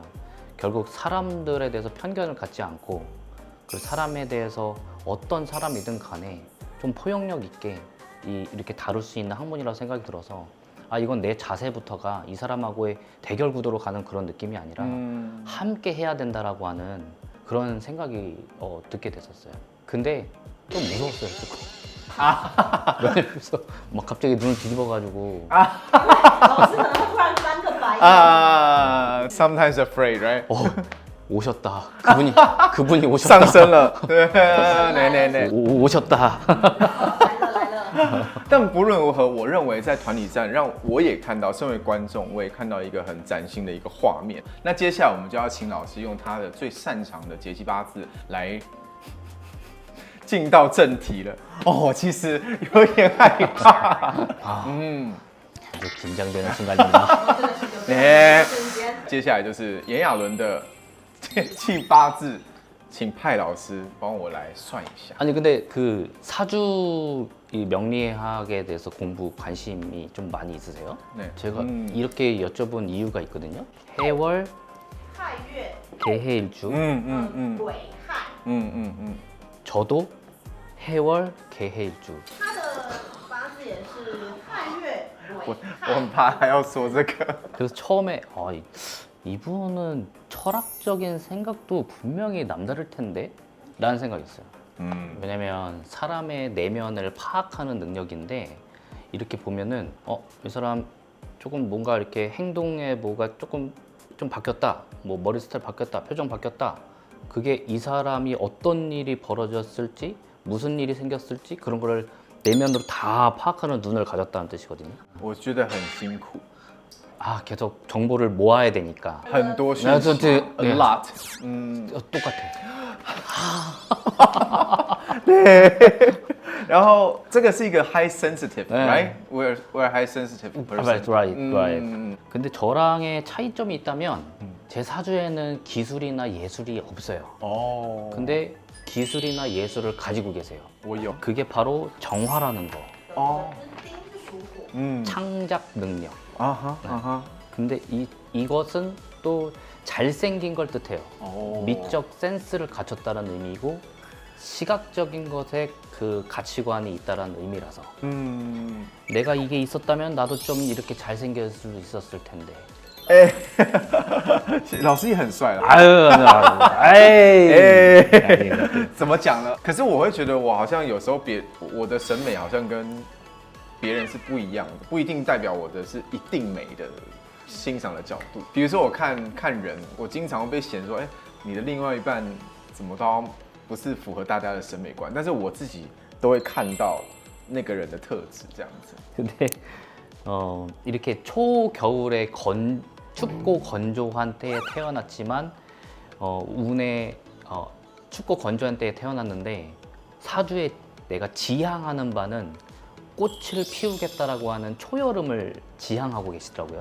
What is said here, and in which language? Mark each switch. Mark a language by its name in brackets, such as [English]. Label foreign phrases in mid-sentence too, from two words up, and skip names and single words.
[Korean] 결국 사람들에 대해서 편견을 갖지 않고 그 사람에 대해서 어떤 사람이든 간에 좀 포용력 있게 이렇게 다룰 수 있는 학문이라고 생각이 들어서 아 이건 내 자세부터가 이 사람하고의 대결 구도로 가는 그런 느낌이 아니라 함께 해야 된다라고 하는 그런 생각이 듣게 됐었어요. 근데 좀 무서웠어요 조금. 그래서 막 갑자기 눈을 뒤집어가지고 [Chinese] 老师可能会突然翻个白眼。 [English] sometimes afraid, right? [Korean] 오셨다. 그분이 오셨다. [Chinese] 上升了，对， [Korean] 오셨다. [Chinese] 来了来了。但不论如何，我认为在团体战让我也看到，身为观众，我也看到一个很崭新的一个画面。那接下来我们就要请老师用他的最擅长的节气八字来进到正题了。我其实有点害怕。 [Korean] 아주 긴장되는 순간입니다. [Chinese] 真的是有这个瞬间。接下来就是炎亚纶的节气八字，请派老师帮我来算一下。 [Korean] 아니 근데 그 사주 이 명리학에 대해서 공부 관심이 좀 많이 있으세요? 네. 제가 이렇게 여쭤본 이유가 있거든요. 해월, [Chinese] 亥月 [Korean] 개해일주. [Chinese] 癸亥， [Korean] 저도 해월, 개해일주. [Chinese] 他的八字也是亥月癸我很怕还要说这个。 [Korean] 그래서 처음에 이분은 철학적인 생각도 분명히 남다를 텐데 라는 생각이었어요. 왜냐면 사람의 내면을 파악하는 능력인데 이렇게 보면은 이 사람 조금 뭔가 이렇게 행동에 뭐가 조금 좀 바뀌었다, 뭐 머리 스타일 바뀌었다, 표정 바뀌었다. 그게 이 사람이 어떤 일이 벌어졌을지, 무슨 일이 생겼을지 그런 거를 내면으로 다 파악하는 눈을 가졌다는 뜻이거든요. [Chinese] 我觉得很辛苦， [Korean] 아 계속 정보를 모아야 되니까 [Chinese] 很多讯息 [Korean] 네. [English] ，a lot。 [Korean] 똑같아. [Chinese] 然后这个是一个 [English] high sensitive, [Chinese] 对 [English] right? We're high sensitive person. right. [Korean] 근데 저랑의 차이점이 있다면 제 사주에는 기술이나 예술이 없어요. [Chinese] 哦， [Korean] 근데 기술이나 예술을 가지고 계세요. [Chinese] 我有 [Korean] 그게 바로 정화라는 거, [Chinese] 哦，丁是属火， [Korean] 창작 능력. 啊哈啊哈， 근데 이것은 또 잘생긴 걸 뜻해요. [Chinese] 哦， [Korean] 미적 센스를 갖췄다는 의미고 시각적인 것에 그 가치관이 있다는 의미라서 [Chinese] 嗯， [Korean] 내가 이게 있었다면 나도 좀 이렇게 잘생길 수 있었을 텐데. [Chinese] 哎，老师也很帅了。 [Korean] 아유, 아이, [Chinese] 怎么讲呢？可是我会觉得我好像有时候我的审美好像跟别人是不一样的，不一定代表我的是一定美的欣赏的角度。比如说我看人，我经常会被嫌说，你的另外一半怎么都不是符合大家的审美观，但是我自己都会看到那个人的特质这样子。 [Korean] 근데 이렇게 초겨울에 춥고 건조한 때에 태어났지만 운에 춥고 건조한 때에 태어났는데 사주에 내가 지향하는 바는 꽃을 피우겠다라고 하는 초여름을 지향하고 계시더라고요.